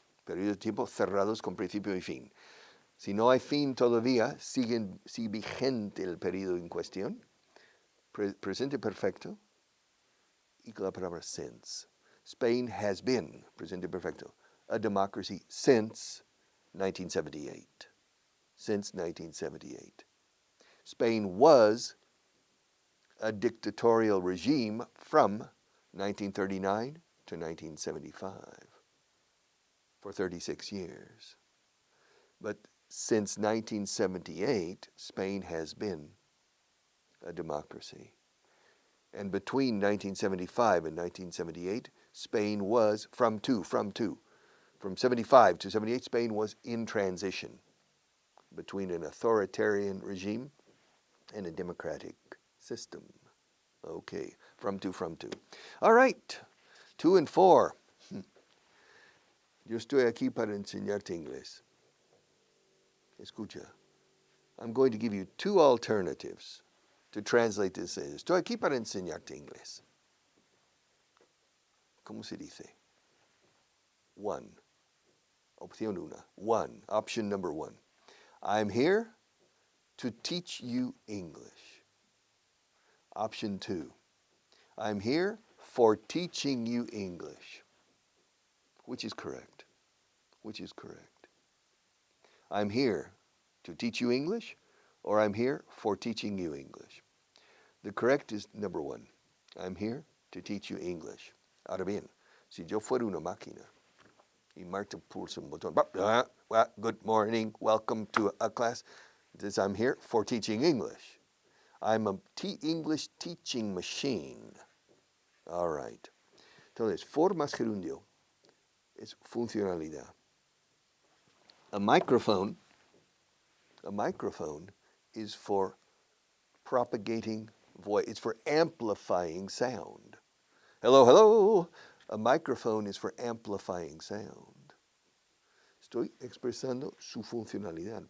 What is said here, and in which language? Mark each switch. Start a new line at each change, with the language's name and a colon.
Spanish: Periodo de tiempo cerrados con principio y fin. Si no hay fin todavía, sigue vigente el periodo en cuestión. Presente perfecto y con la palabra since.
English: Spain has been,
Spanish: presente perfecto,
English: a democracy since 1978. Since 1978. Spain was a dictatorial regime from 1939 to 1975 for 36 years. But since 1978, Spain has been a democracy. And between 1975 and 1978, Spain was from 75 to 78, Spain was in transition between an authoritarian regime and a democratic system. Okay, from to. All right, 2 and 4.
Spanish: Yo estoy aquí para enseñarte inglés. Escucha.
English: I'm going to give you 2 alternatives to translate this.
Spanish: Estoy aquí para enseñarte inglés. ¿Cómo se dice? 1. Opción 1. 1.
English: Option number 1. I'm here to teach you English. Option 2. I'm here for teaching you English. Which is correct? Which is correct? I'm here to teach you English, or I'm here for teaching you English. The correct is number 1. I'm here to teach you English.
Spanish: Ahora bien, si yo fuera una máquina y Marta pulsa un botón,
English: good morning, welcome to a class, it says I'm here for teaching English. I'm a English teaching machine. All right.
Spanish: Entonces, for más gerundio es funcionalidad.
English: A microphone is for propagating voice. It's for amplifying sound. Hello, hello. A microphone is for amplifying sound.
Spanish: Estoy expresando su funcionalidad.